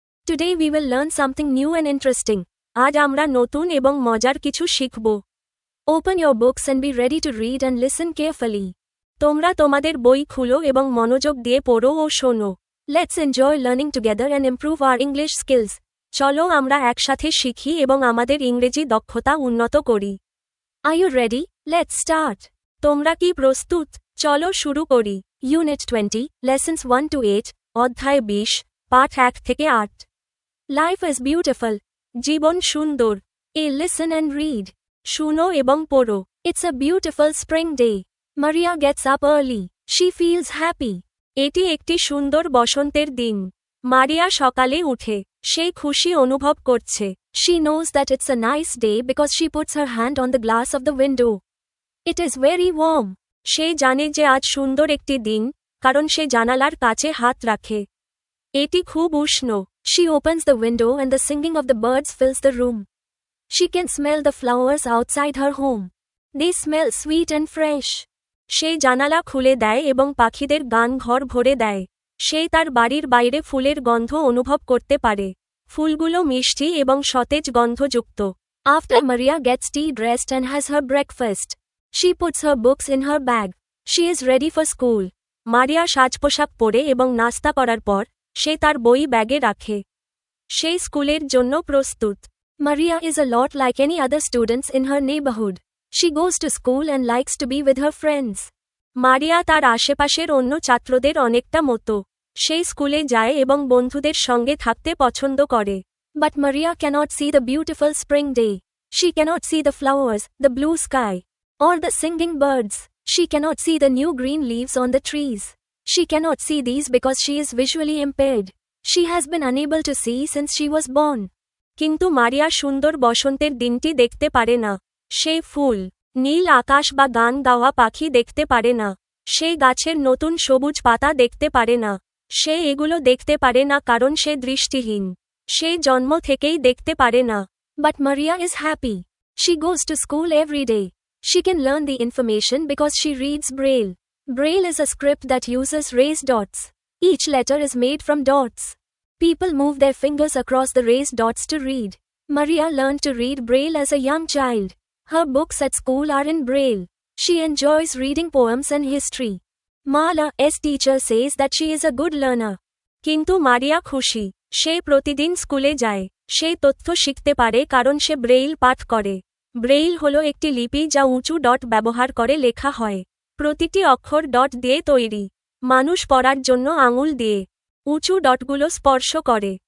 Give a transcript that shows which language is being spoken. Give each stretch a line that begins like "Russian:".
English: Today we will learn something new and interesting.
Bangla: আজ আমরা নতুন এবং মজার কিছু শিখব।
English: Open your books and be ready to read and listen carefully.
Bangla: তোমরা তোমাদের বই খুলো এবং মনোযোগ দিয়ে পড়ো ও শোনো।
English: Let's enjoy learning together and improve our English skills.
Bangla: চলো আমরা একসাথে শিখি এবং আমাদের ইংরেজি দক্ষতা উন্নত করি।
English: Are you ready? Let's start.
Bangla: তোমরা কি প্রস্তুত? চলো শুরু করি।
English: Unit 20, Lessons 1 to 8,
Bangla: অধ্যায় 20, পাঠ 1 থেকে 8।
English: Life is beautiful.
Bangla: জীবন সুন্দর।
English: Listen and read.
Bangla: শুনো এবং পড়ো।
English: It's a beautiful spring day. Maria gets up early. She feels happy.
Bangla: এটি একটি সুন্দর বসন্তের দিন। মারিয়া সকালে উঠে। সে খুশি অনুভব করছে।
English: She knows that it's a nice day because she puts her hand on the glass of the window. It is very warm.
Bangla: সে জানে যে আজ সুন্দর একটি দিন, কারণ সে জানালার কাছে হাত রাখে। এটি খুব উষ্ণ।
English: She opens the window and the singing of the birds fills the room. She can smell the flowers outside her home. They smell sweet and fresh.
Bangla: সে জানালা খুলে দেয় এবং পাখিদের গান ঘর ভরে দেয়। সে তার বাড়ির বাইরে ফুলের গন্ধ অনুভব করতে পারে। ফুলগুলো মিষ্টি এবং সতেজ গন্ধযুক্ত।
English: After Maria gets tea, dressed and has her breakfast, she puts her books in her bag. She is ready for school.
Bangla: মারিয়া সাজপোশাক পরে এবং নাস্তা করার পর সে তার বই ব্যাগে রাখে। সে স্কুলের জন্য প্রস্তুত।
English: Maria is a lot like any other students in her neighborhood. She goes to school and likes to be with her friends.
Bangla: মারিয়া তার আশেপাশের অন্য ছাত্রদের অনেকটা মতো। সে স্কুলে যায় এবং বন্ধুদের সঙ্গে থাকতে পছন্দ করে।
English: But Maria cannot see the beautiful spring day. She cannot see the flowers, the blue sky, or the singing birds. She cannot see the new green leaves on the trees. She cannot see these because she is visually impaired. She has been unable to see since she was born.
Bangla: কিন্তু মারিয়া সুন্দর বসন্তের দিনটি দেখতে পারে না। সে ফুল, নীল আকাশ বা গান গাওয়া পাখি দেখতে পারে না। সে গাছের নতুন সবুজ পাতা দেখতে পারে না। সে এগুলো দেখতে পারে না কারণ সে দৃষ্টিহীন। সে জন্ম থেকেই দেখতে পারে না।
English: But Maria is happy. She goes to school every day. She can learn the information because she reads Braille. Braille is a script that uses raised dots. Each letter is made from dots. People move their fingers across the raised dots to read. Maria learned to read Braille as a young child. Her books at school are in Braille. She enjoys reading poems and history. Mala's teacher says that she is a good learner.
Bangla: কিন্তু মারিয়া খুশি। সে প্রতিদিন স্কুলে যায়। সে তথ্য শিখতে পারে কারণ সে Braille পাঠ করে। ব্রেইল হলো একটি লিপি যা উঁচু ডট ব্যবহার করে লেখা হয়। প্রতিটি অক্ষর ডট দিয়ে তৈরি। মানুষ পড়ার জন্য আঙুল দিয়ে উঁচু ডটগুলো স্পর্শ করে।